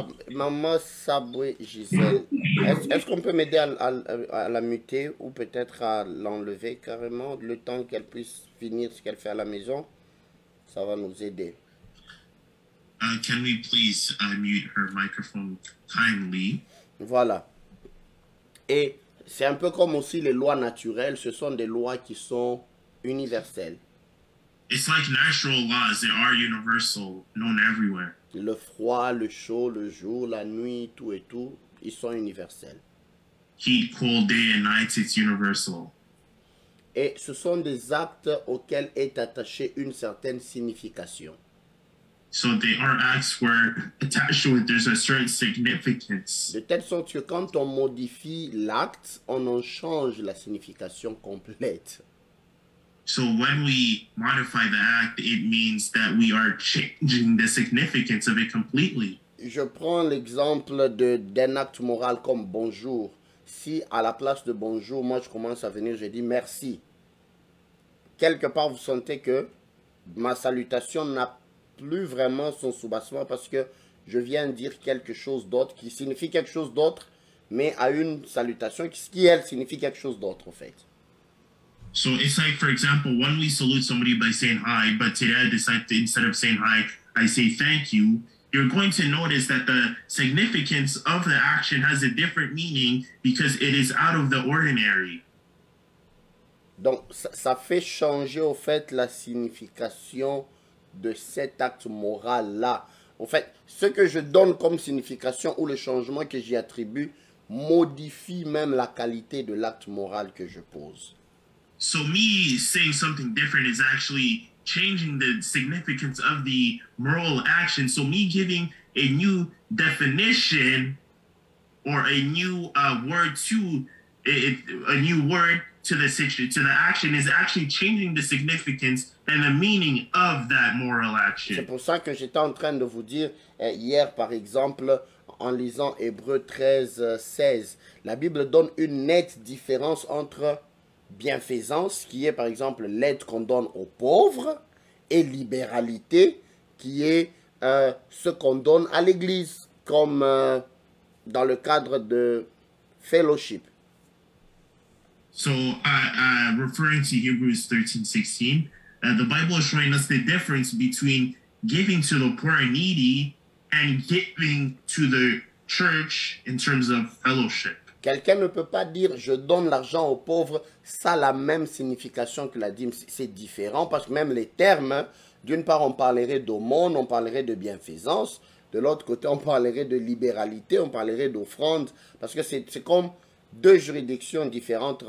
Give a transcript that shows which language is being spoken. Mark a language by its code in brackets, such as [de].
[fr] Maman Saboué Gisèle, est-ce qu'on peut m'aider à la muter ou peut-être à l'enlever carrément le temps qu'elle puisse finir ce qu'elle fait à la maison? Ça va nous aider. [en] Can we please mute her microphone kindly? [fr] Voilà. Et c'est un peu comme aussi les lois naturelles, ce sont des lois qui sont universelles. [en] It's like natural laws, they are universal, known everywhere. [fr] Le froid, le chaud, le jour, la nuit, tout et tout, ils sont universels. [en] Heat, cold, day and night, it's universal. [fr] Et ce sont des actes auxquels est attachée une certaine signification. [en] So they are acts where attached to it, there's a certain significance. [fr] De telle sorte que quand on modifie l'acte, on en change la signification complète. [en] So when we modify the act, it means that we are changing the significance of it completely. [fr] Je prends l'exemple d'un acte moral comme bonjour. Si à la place de bonjour, moi je commence à venir, je dis merci. Quelque part, vous sentez que ma salutation n'a plus vraiment son soubassement parce que je viens dire quelque chose d'autre qui signifie quelque chose d'autre, mais à une salutation qui elle signifie quelque chose d'autre en fait. [en] So it's like, for example, when we salute somebody by saying hi, but today I decide to, instead of saying hi, I say thank you, you're going to notice that the significance of the action has a different meaning because it is out of the ordinary. [fr] Donc, ça fait changer au fait la signification de cet acte moral-là. En fait, ce que je donne comme signification ou le changement que j'y attribue modifie même la qualité de l'acte moral que je pose. [en] So me saying something different is actually changing the significance of the moral action. So me giving a new definition or a new word to a new word to the action is actually changing the significance and the meaning of that moral action. [fr] C'est pour ça que j'étais en train de vous dire hier, par exemple, en lisant Hébreux 13, 16, la Bible donne une nette différence entre bienfaisance, qui est par exemple l'aide qu'on donne aux pauvres, et libéralité, qui est ce qu'on donne à l'Église, comme dans le cadre de fellowship. [en] So, referring to Hebrews 13:16, the Bible is showing us the difference between giving to the poor and needy and giving to the church in terms of fellowship. [fr] Quelqu'un ne peut pas dire « je donne l'argent aux pauvres », ça a la même signification que la dîme. C'est différent parce que même les termes, d'une part on parlerait d'aumône, on parlerait de bienfaisance, de l'autre côté on parlerait de libéralité, on parlerait d'offrande, parce que c'est comme deux juridictions différentes.